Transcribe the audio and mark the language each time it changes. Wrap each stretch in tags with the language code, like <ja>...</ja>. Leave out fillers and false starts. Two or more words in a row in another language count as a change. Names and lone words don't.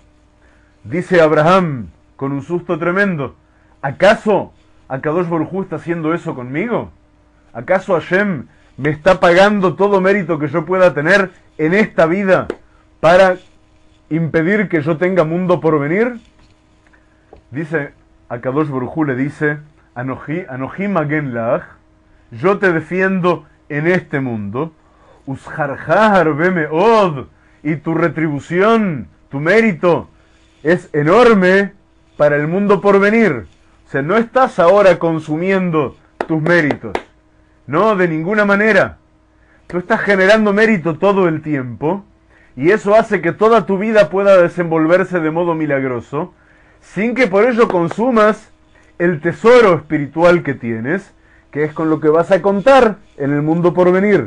<es>Dice Abraham con un susto tremendo: ¿acaso</es> <he>קדוש ברוך הוא</he> <es>está haciendo eso conmigo? ¿Acaso Hashem me está pagando todo mérito que yo pueda tener en esta vida para impedir que yo tenga mundo por venir? Dice</es> <he>קדוש ברוך הוא,</he> <es>le dice:</es> <he>אנכי מגן לך,</he> <es>yo te defiendo en este mundo,</es> <he>ושכרך הרבה מאד,</he> <es>y tu retribución, tu mérito es enorme para el mundo por venir. O sea, no estás ahora consumiendo tus méritos, no, de ninguna manera. Tú estás generando mérito todo el tiempo, y eso hace que toda tu vida pueda desenvolverse de modo milagroso, sin que por ello consumas el tesoro espiritual que tienes, que es con lo que vas a contar en el mundo por venir.</es>